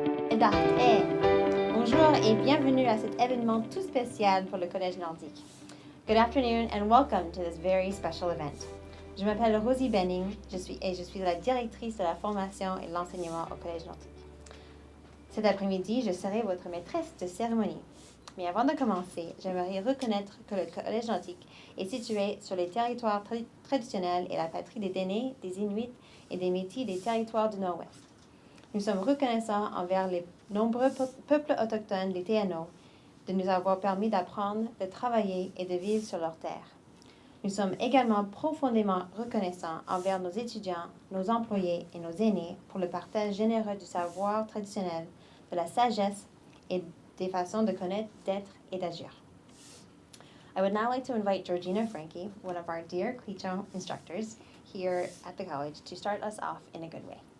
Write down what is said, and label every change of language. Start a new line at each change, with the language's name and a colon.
French: et bienvenue à cet événement tout spécial pour le Collège nordique.
English: Good afternoon and welcome to this very special event.
French: Je m'appelle Rosie Benning je suis la directrice de la formation et l'enseignement au Collège nordique. Cet après-midi, je serai votre maîtresse de cérémonie. Mais avant de commencer, j'aimerais reconnaître que le Collège nordique est situé sur les territoires traditionnels et la patrie des Dénés, des Inuits et des Métis des territoires du Nord-Ouest. Nous sommes reconnaissants envers les nombreux peuples autochtones des TNO de nous avoir permis d'apprendre, de travailler et de vivre sur leurs terres. Nous sommes également profondément reconnaissants envers nos étudiants, nos employés et nos aînés pour le partage généreux du savoir traditionnel, de la sagesse et des façons de connaître, d'être et d'agir.
English: I would now like to invite Georgina Frankie, one of our dear Clito instructors here at the college, to start us off in a good way.